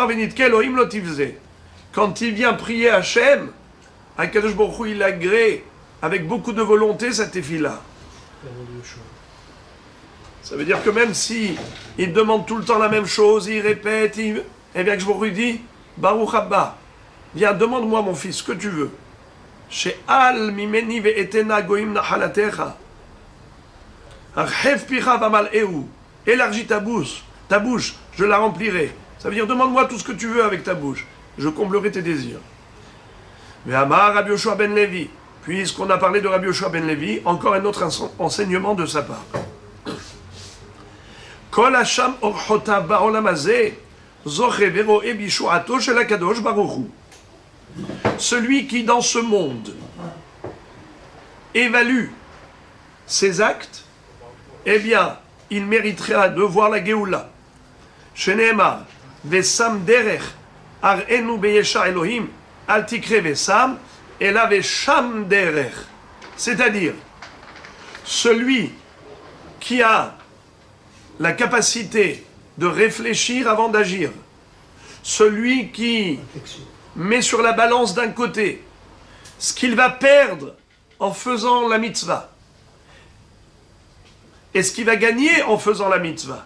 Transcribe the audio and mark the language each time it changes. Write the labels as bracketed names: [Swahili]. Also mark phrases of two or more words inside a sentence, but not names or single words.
[French] Quand il vient prier Hachem, [Hebrew] הקדוש ברוך הוא, [French] il agrée avec beaucoup de volonté sa tefila. Ça veut dire que même si il demande tout le temps la même chose, il répète, eh bien que je vous redis, [Hebrew] ברוך אבא, [French] viens, demande-moi mon fils, ce que tu veux. [Hebrew] שאל ממני ואתנה גוים נחלתך. הרחב פיך ואמלאהו. [French] Élargis ta bouche, je la remplirai. Ça veut dire, demande-moi tout ce que tu veux avec ta bouche, je comblerai tes désirs. [Hebrew] ואמר רבי יהושע בן לוי. [French] Puisqu'on a parlé de Rabbi Yoshua ben Levi, encore un autre enseignement de sa part. [Hebrew] כל השם אורחותיו בעולם הזה, זוכה ורואה בישועתו של הקדוש ברוך הוא. [French] Celui qui dans ce monde évalue ses actes, eh bien, il méritera de voir la Géoula. [Hebrew] שנאמר, ושם דרך, אראנו בישע אלהים, אל תקרי ושם, אלא ושם דרך. [French] C'est-à-dire, celui qui a la capacité de réfléchir avant d'agir, celui qui met sur la balance d'un côté ce qu'il va perdre en faisant la mitzvah et ce qu'il va gagner en faisant la mitzvah.